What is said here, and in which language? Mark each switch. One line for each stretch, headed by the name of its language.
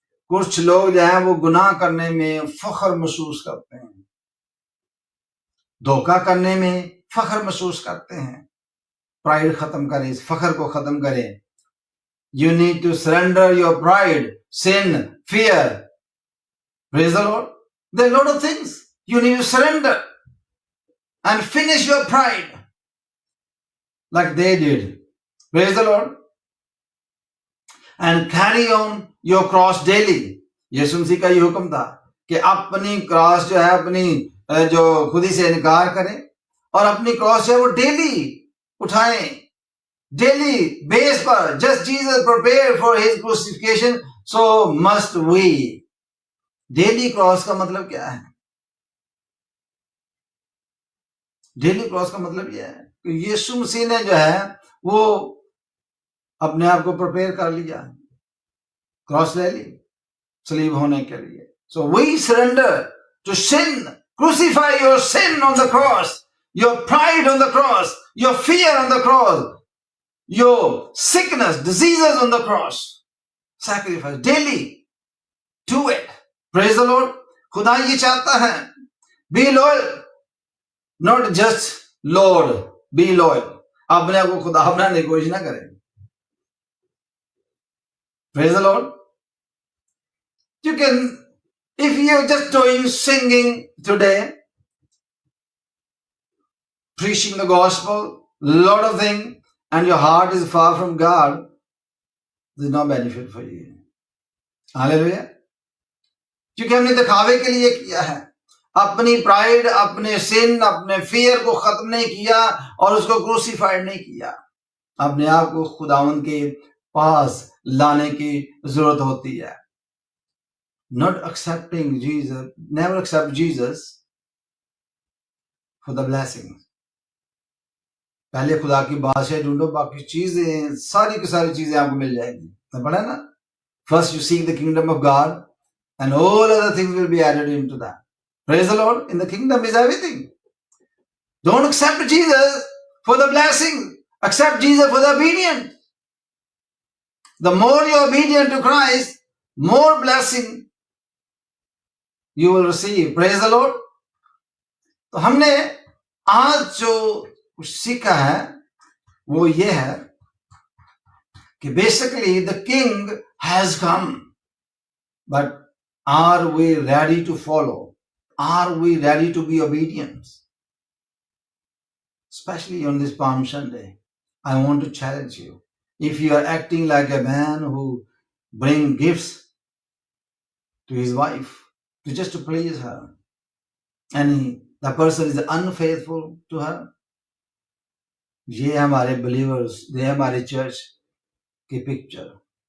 Hindi: कुछ लोग जो है वो गुनाह करने में फख्र महसूस करते हैं, धोखा करने में फख्र महसूस करते हैं। प्राइड खत्म करें, इस फख्र को खत्म करें।
English: You need to surrender your pride, sin, fear. Praise the Lord. There are a lot of things you need to surrender and finish your pride like they did. Praise the Lord. And carry on your cross daily.
Hindi: यीशु मसीह का ये हुक्म था कि अपनी cross जो है, अपनी जो खुदी से इनकार करें और अपनी क्रॉस है वो डेली उठाएं, डेली बेस पर।
English: Just Jesus prepared for his crucifixion, so must we.
Hindi: Daily cross का मतलब क्या है? डेली क्रॉस का मतलब यह है कि यीशु मसीह ने जो है वो अपने आप को प्रिपेयर कर लिया, क्रॉस ले ली सलीब होने के लिए।
English: So we surrender to sin, crucify your sin on the cross, your pride on the cross, your fear on the cross, your sickness, diseases on the cross. Sacrifice daily. Do it. Praise the Lord.
Hindi: खुदा ये चाहता है,
English: be loyal, not just Lord, be loyal.
Hindi: अपने आप को खुदा बनाने की कोशिश ना करें।
English: Praise the Lord. You can, if you're just doing singing today, preaching the gospel, lot of things, and your heart is far from God, there's no benefit for you. Hallelujah.
Hindi: क्योंकि हमने दिखावे के लिए किया है, अपनी प्राइड, अपने सिन, अपने फियर को खत्म नहीं किया और उसको क्रूसीफाइड नहीं किया। अपने आप को खुदावंद के पास लाने की जरूरत होती है।
English: Not accepting Jesus, never accept Jesus for the blessings.
Hindi: पहले खुदा की बादशाही ढूंढो, बाकी चीजें सारी की सारी चीजें आपको मिल जाएंगी। तो पढ़ा ना,
English: first you seek the kingdom of God and all other things will be added into that. Praise the Lord. In the kingdom is everything. Don't accept Jesus for the blessing, accept Jesus for the obedience. The more you're obedient to Christ, more blessing you will receive. Praise the Lord.
Hindi: तो हमने आज जो कुछ सीखा है वो ये है कि
English: basically the king has come, but are we ready to follow? Are we ready to be obedient? Especially on this Palm Sunday, I want to challenge you. If you are acting like a man who bring gifts to his wife, just to please her, and the person is unfaithful to her,
Hindi: ये हमारे believers, ये हमारे church की picture.